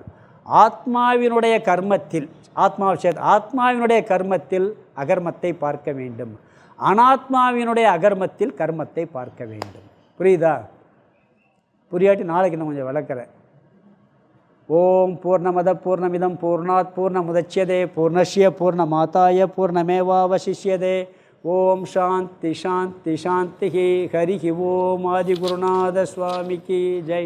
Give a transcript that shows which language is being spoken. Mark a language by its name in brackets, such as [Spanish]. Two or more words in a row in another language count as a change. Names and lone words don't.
[Tamil] ஆத்மாவினுடைய கர்மத்தில், ஆத்மாவினுடைய கர்மத்தில் அகர்மத்தை பார்க்க வேண்டும், அனாத்மாவினுடைய அகர்மத்தில் கர்மத்தை பார்க்க வேண்டும். புரியுதா? புரியாட்டி நாளைக்கு நான் கொஞ்சம் விளக்குறேன். [Sanskrit] ओम् पूर्णमद पूर्णमिदं पूर्णात् पूर्णमुदच्यते पूर्णस्य पूर्णमादाय पूर्णमेवावशिष्यते. ओम् शान्ति शान्ति शान्ति. हरि ओम्. [Tamil] ஆதிகுருநாத சுவாமிக்கு ஜெய்.